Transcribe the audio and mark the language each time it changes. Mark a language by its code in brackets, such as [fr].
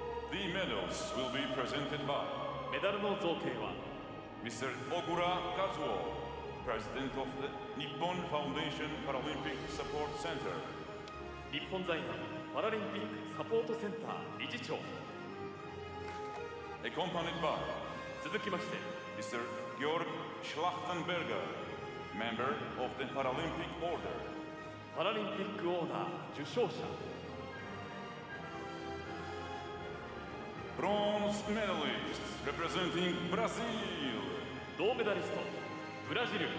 [en] The medals will be presented by [ja] メダルの贈呈は [en] Mr. Ogura Kazuo, President of the Nippon Foundation Paralympic Support Center. [ja] 日本財団パラリンピックサポートセンター理事長。 [en] Accompanied by [ja] 続きまして [en] Mr. Georg Schlachtenberger, member of the Paralympic Order. [ja] パラリンピックオーナー受賞者。 [en] Bronze medalists representing Brazil. [ja] 銅メダリストブラジル